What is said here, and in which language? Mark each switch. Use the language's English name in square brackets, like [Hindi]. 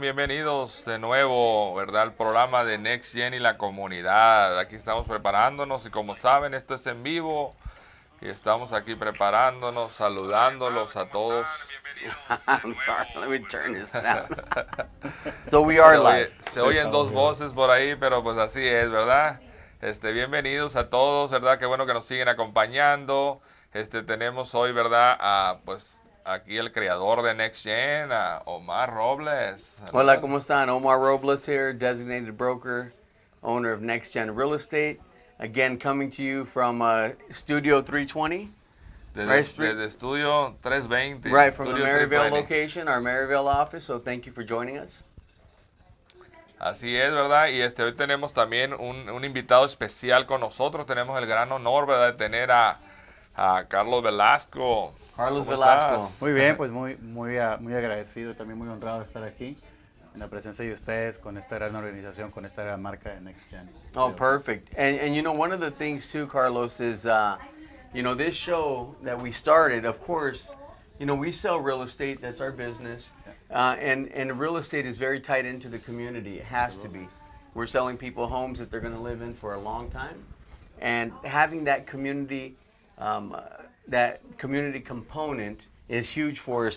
[Spanish] Bienvenidos de nuevo, ¿verdad? Al programa de neXGen y la comunidad. Aquí estamos preparándonos y como saben, esto es en vivo y estamos aquí preparándonos, saludándolos a todos. [English] I'm sorry, let me turn this down. So we are live. [Spanish] Se oyen dos voces por ahí, pero pues así es, ¿verdad? Bienvenidos a todos, ¿verdad? Qué bueno que nos siguen acompañando. Tenemos hoy, ¿verdad? Pues aquí el creador de neXGen, Omar Robles. Hola, ¿cómo están? [English] Omar Robles here, designated broker, owner of neXGen Real Estate. Again, coming to you from Studio 320. [Spanish] Desde Estudio 320. [English] Right, from the Studio Maryvale 320. location, our Maryvale office. So thank you for joining us. [Spanish] Así es, ¿verdad? Y hoy tenemos también un invitado especial con nosotros. Tenemos el gran honor, ¿verdad?, de tener a Carlos Velasco. Carlos ¿Cómo Velasco. estás? Muy bien, pues muy agradecido, también muy honrado de estar aquí en la presencia de ustedes con esta gran organización, con esta gran marca de neXGen. [English] Oh, perfect. And you know, one of the things too, Carlos, is you know, this show that we started, of course, you know, we sell real estate. That's our business. And real estate is very tied into the community. It has to be. We're selling people homes that they're going to live in for a long time. And having that community component is huge for us.